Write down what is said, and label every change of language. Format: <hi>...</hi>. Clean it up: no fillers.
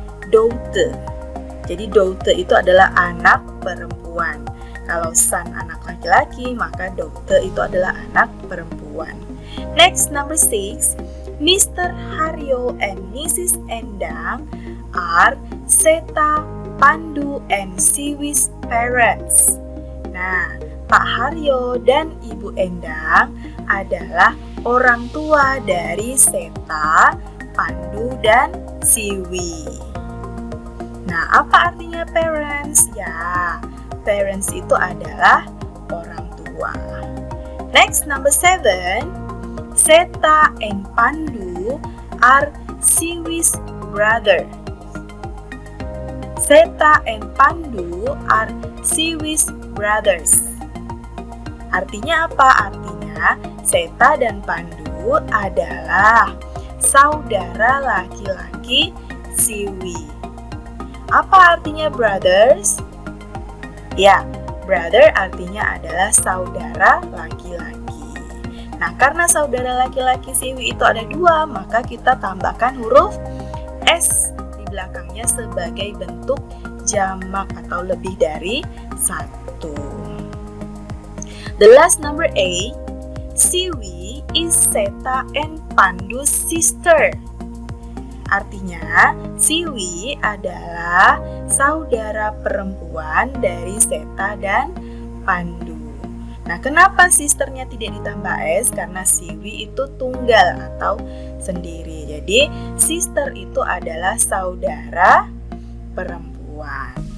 <id>Daughter. Jadi daughter itu adalah anak perempuan. Kalau son anak laki-laki, maka daughter itu adalah anak perempuan.</id> <en>Next, number 6. Mr. Haryo and Mrs. Endang are Seta, Pandu, and Siwi's parents.</en> <id>Nah, Pak Haryo dan Ibu Endang adalah orang tua dari Seta, Pandu, dan Siwi. Nah, apa artinya parents? Ya, parents itu adalah orang tua.</id> <en>Next, number 7. Seta and Pandu are Siwi's brother. Seta and Pandu are Siwi's brothers.</en> <id>Artinya apa? Artinya Seta dan Pandu adalah saudara laki-laki Siwi. Apa artinya brothers? Ya, brother artinya adalah saudara laki-laki. Nah, karena saudara laki-laki Siwi itu ada 2, maka kita tambahkan huruf S di belakangnya sebagai bentuk jamak atau lebih dari 1.</id> <en>The last, number 8. Siwi is Seta and Pandu's sister.</en> <id>Artinya, Siwi adalah saudara perempuan dari Seta dan Pandu. Nah, kenapa sisternya tidak ditambah S? Karena Siwi itu tunggal atau sendiri. Jadi, sister itu adalah saudara perempuan.</id>